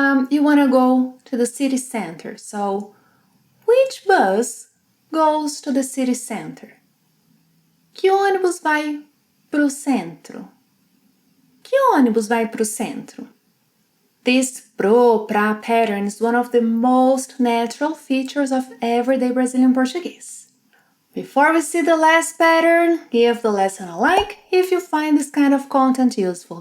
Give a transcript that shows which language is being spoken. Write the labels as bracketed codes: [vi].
[en] You want to go to the city center. So, which bus goes to the city center? [pt] Que ônibus vai pro centro? Que ônibus vai pro centro? [en] This pro, pra pattern is one of the most natural features of everyday Brazilian Portuguese. Before we see the last pattern, give the lesson a like if you find this kind of content useful.